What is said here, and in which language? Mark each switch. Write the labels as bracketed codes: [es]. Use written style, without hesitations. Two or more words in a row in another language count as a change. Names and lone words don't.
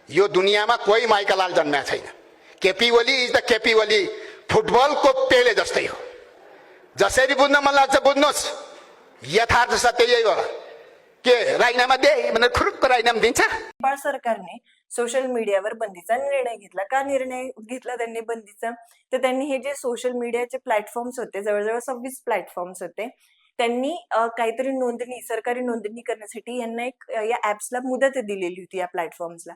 [ne] यो [hi] दुनिया में कोई माइकलाल [ne] जन्म्या छैन। केपी ओली [en] is the [ne] केपी ओली, फुटबल को पेले जस्तै हो। जसरी बुझ्न मन लाग्छ बुझ्नुहोस्, यथार्थ सत्य यही हो। के राजीनामा दे भनेर खुरुक्क राजीनामा दिन्छ? [mr] नेपाळ सरकारने सोशल मीडियावर बंदीचा निर्णय घेतला। का निर्णय घेतला त्यांनी बंदीचा? तर त्यांनी हे जे सोशल मीडियाचे प्लॅटफॉर्म्स होते, जवळजवळ 26 प्लॅटफॉर्म्स होते, त्यांनी काहीतरी नोंदणी, सरकारी नोंदणी करण्यासाठी यांना एक या ऍप्सला मुदत दिलेली होती या प्लॅटफॉर्म्सला।